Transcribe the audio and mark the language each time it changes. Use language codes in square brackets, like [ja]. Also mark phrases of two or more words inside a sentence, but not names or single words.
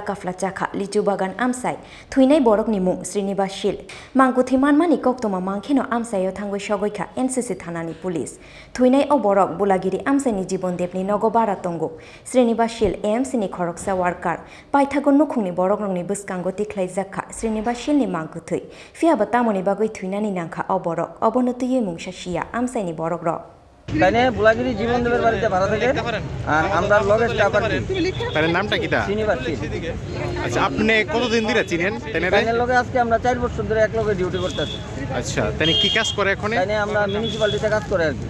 [trp] kafla chakha Litchu Bagan Amchai thuinai Borokni mung Srinivas Shil Mangkwthowi manmani koktoma mankheno Amchaio thangoi shogoika NCC Thanani Police thuinai o borok bulagiri Amchaini jibon debni nogo bara tongo Srinivas Shil AMC ni Khoroksa worker paithagon nukhungni borokrongni bwskango tiklaijaka Srinivas Shil ni Mangkwthowi fiaba tamoni bagai thuinani nangkha o borok obonotui mungsa Amchaini borokro [bn] তাইনে বুলাগিরি জীবন দেবের বাড়িতে ভাড়া থাকে আর আমরা লগে স্টাফ আছি তার নামটা কিটা চিনিবার আচ্ছা আপনি কতদিন ধরে চিনেন তাইনের লগে আজকে আমরা 4 বছর ধরে এক লগে ডিউটি করতেছি আচ্ছা তাইনে কি কাজ করে এখন তাইনে আমরা মিউনিসিপালিটিতে কাজ করে আর কি